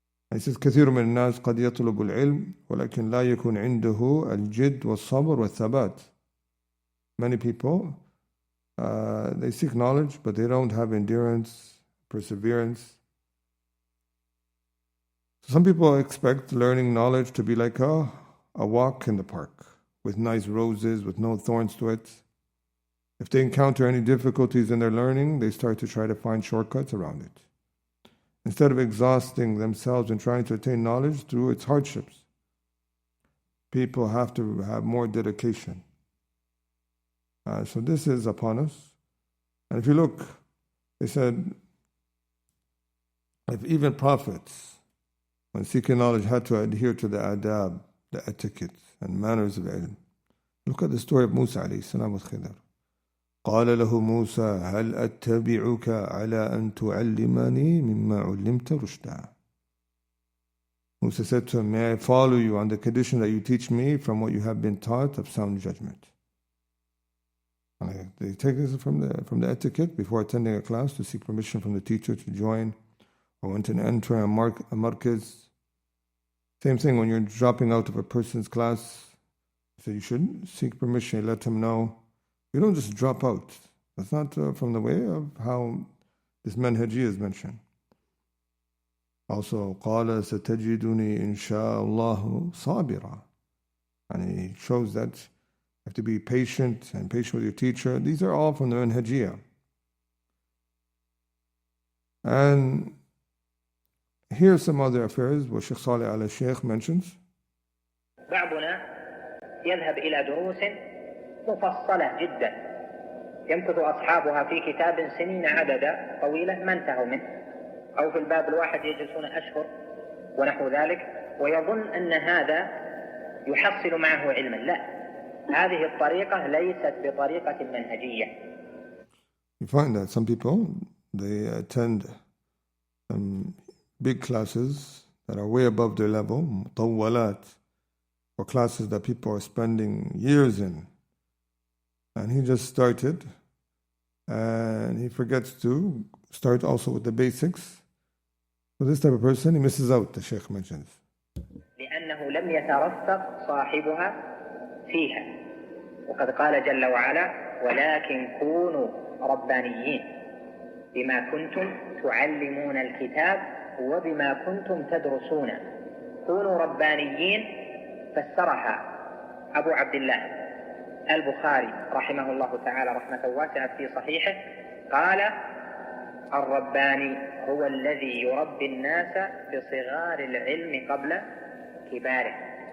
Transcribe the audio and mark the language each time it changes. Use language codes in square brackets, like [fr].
[en] And he says, [ar] كثير من الناس قد يطلب العلم ولكن لا يكون عنده الجد والصبر والثبات. [en] Many people, they seek knowledge, but they don't have endurance, perseverance. Some people expect learning knowledge to be like a walk in the park with nice roses, with no thorns to it. If they encounter any difficulties in their learning, they start to try to find shortcuts around it, instead of exhausting themselves and trying to attain knowledge through its hardships. People have to have more dedication. So this is upon us. And if you look, they said, if even prophets, when seeking knowledge, had to adhere to the adab, the etiquettes and manners of ilm. Look at the story of Musa alayhi salam with Khidr. [ar] قال له موسى هل أتبعك على أن تعلمني مما علمت رشدا. [en] Musa said to him, may I follow you on the condition that you teach me from what you have been taught of sound judgment. They take this from the etiquette before attending a class to seek permission from the teacher to join, or when to enter a markaz. Same thing when you're dropping out of a person's class. So you should seek permission, let him know. You don't just drop out. That's not from the way of how this manhaji is mentioned. Also, [ar] قال ستجدني إن شاء الله صابرا. [en] And he shows that you have to be patient and patient with your teacher. These are all from the manhajiyah. And here are some other affairs where Shaykh Salih al-Shaykh mentions. [ar] بعضنا يذهب إلى دروس مفصلة جدا يمكث أصحابها في كتاب سنين عددا طويلة ما انتهوا منه، أو في الباب الواحد يجلسون أشهر ونحو ذلك، ويظن أن هذا يحصل معه علما. لا، هذه الطريقة ليست بطريقة منهجية. [en] You find that some people, they attend big classes that are way above their level, مطولات, or classes that people are spending years in. And he just started, and he forgets to start also with the basics. So this type of person, he misses out, the Shaykh mentions. [ar] لأنه لم يترفق صاحبها فيها. وقد قال جل وعلا ولكن كونوا ربانيين بما كنتم تعلمون الكتاب وبما كنتم تدرسون. كونوا ربانيين فسرها أبو عبد الله البخاري رحمه الله تعالى رحمة واسعة في صحيحه، قال الرباني هو الذي يربي الناس بصغار العلم قبل كباره.